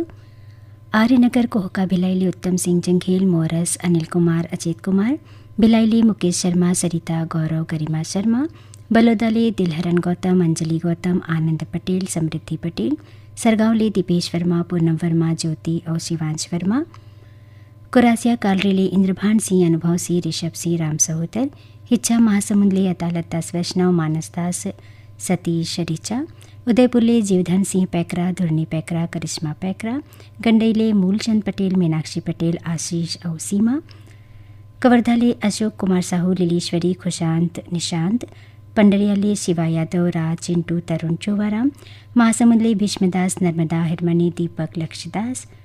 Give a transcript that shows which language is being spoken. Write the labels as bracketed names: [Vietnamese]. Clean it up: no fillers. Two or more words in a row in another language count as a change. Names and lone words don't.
[Chhattisgarhi] आर्यनगर कोहका भिलाईली उत्तम सिंह जंघेल, मोरस अनिल कुमार, अजीत कुमार भिलाईली, मुकेश शर्मा, सरिता गौरव, गरिमा शर्मा, बलोदाले दिलहरन गौतम, अंजलि गौतम, आनंद पटेल, समृद्धि पटेल, सरगांवले दीपेश वर्मा, पूनम वर्मा, ज्योति और शिवांश वर्मा। कुरासिया कालरेले इंद्रभान सिंह, अनुभव सिंह, ऋषभ सिंह, राम सहोदर, हिच्छा महासमुंदले अदालत दास वैष्णव, मानस दास, सतीश ऋचा, उदयपुरले जीवधन सिंह पैकरा, धुरनी पैकरा, करिश्मा पैकरा, गंडईले मूलचंद पटेल, मीनाक्षी पटेल, आशीष और सीमा, कवर्धाले अशोक कुमार साहू, लीलीश्वरी, खुशांत, निशांत, पंडरियाले शिवा यादव, राज, चिंटू, तरुण चोवाराम, महासमुंदले भीष्मदास, नर्मदा, हिरमनी, दीपक, लक्ष्यदास,